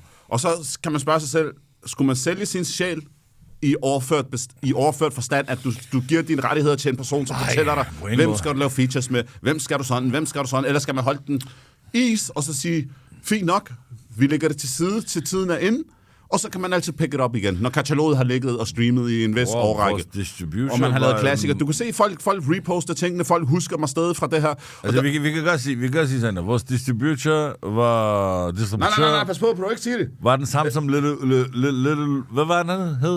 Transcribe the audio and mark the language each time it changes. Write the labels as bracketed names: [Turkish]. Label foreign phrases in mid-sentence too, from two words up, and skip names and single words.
[Danish] Og så kan man spørge sig selv, skulle man sælge sin sjæl i overført forstand, at du giver dine rettigheder til en person, som fortæller dig, hvem skal du lave features med, hvem skal du sådan, eller skal man holde den is, og så sige, fint nok, vi lægger det til side, til tiden er inde, og så kan man altid [English] pick it up [Danish] igen, når kataloget har ligget og streamet i en vis årrække. Og man har lavet klassikere. Du kan se, folk reposter tingene, folk husker mig stadig fra det her. Altså, vi kan godt sige sådan, at vores distributor var... Nej, pas på, ikke sige det. Var den samme som Little hvad var den hed?